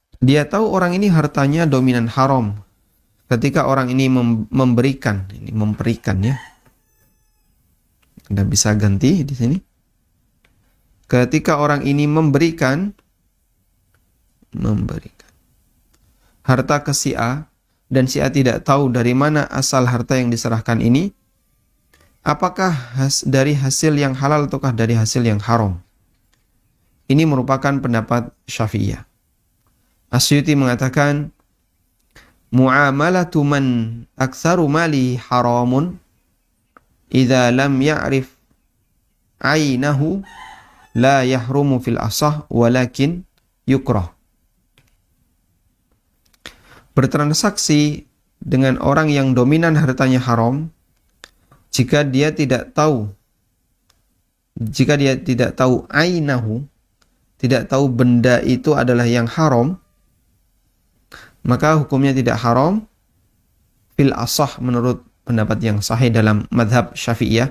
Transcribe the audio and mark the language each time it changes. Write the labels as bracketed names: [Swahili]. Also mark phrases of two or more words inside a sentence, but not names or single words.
[Indonesian] Dia tahu orang ini hartanya dominan haram. Ketika orang ini memberikan, ini memberikan ya. Anda bisa ganti di sini. Ketika orang ini memberikan harta ke si A, dan si A tidak tahu dari mana asal harta yang diserahkan ini, apakah dari hasil yang halal ataukah dari hasil yang haram. Ini merupakan pendapat Syafi'iyah. Asyuti mengatakan, [Arabic] معاملة من أكثر ماله حرام إذا لم يعرف عينه لا يحرم في الأصح ولكن يكره. [Indonesian] Bertransaksi dengan orang yang dominan hartanya haram jika dia tidak tahu ainahu, tidak tahu benda itu adalah yang haram, maka hukumnya tidak haram [Arabic] في الأصح [Indonesian] menurut pendapat yang sahih dalam madhab Syafi'iyah.